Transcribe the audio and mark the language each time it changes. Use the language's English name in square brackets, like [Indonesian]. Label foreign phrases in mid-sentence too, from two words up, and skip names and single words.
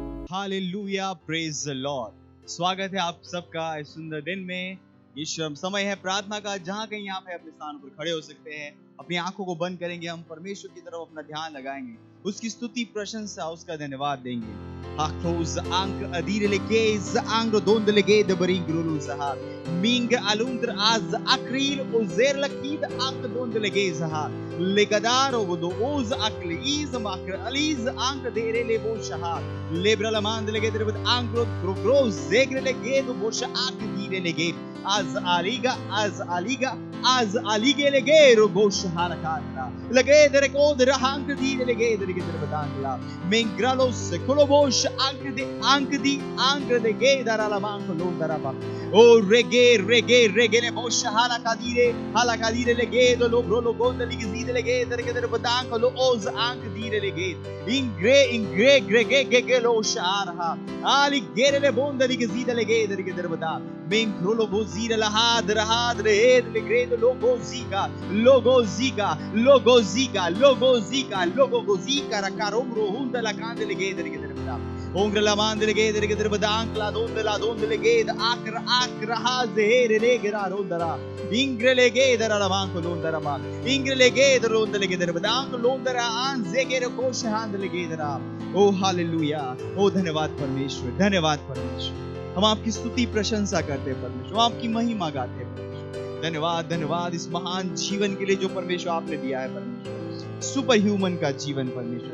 [English] Hallelujah, praise the Lord. [Hindi] स्वागत है आप सबका इस सुंदर दिन में। ये समय है प्रार्थना का, जहां कहीं आप है अपने स्थान पर खड़े हो सकते हैं। अपनी आंखों को बंद करेंगे, हम परमेश्वर की तरफ अपना ध्यान लगाएंगे, उसकी स्तुति प्रशंसा, उसका धन्यवाद देंगे। Haktos ank adireleges angro dondelege de beringru saha ming alundr az akril ozer lakid ank dondelege saha legadaro do oz akliz makr aliz ank derele bo shaha lebra mandelege der angro grogro zegrelege do bosha ak direlege az aliga legero bosh harakata lege der ko der hank direlege der badangla mengralos kolobosh anche de ge darala manco non daraba o rege le bosh hala kadire le ge do lo bro lo gonda li gizide le ge der badanco lo oz anche dire le ge ingre ge lo sharha ali gere le bonda li gizide le ge der badan men krolo bozira la had le gredo logo ziga rakarom hunda la kande le ge der badan Ongra la mandele ge der badankla donde ge akra hazer le gira rondara ingre le ge der la manko londara ba ingre le ge der ronde le ge der badank londara an ze ge ko shahand le ge der ओ हालेलुया, ओ धन्यवाद परमेश्वर। हम आपकी स्तुति प्रशंसा करते हैं परमेश्वर, हम आपकी महिमा गाते हैं परमेश्वर। धन्यवाद इस महान जीवन के लिए जो परमेश्वर आपने दिया है परमेश्वर, [English] super human [Hindi] का जीवन परमेश्वर।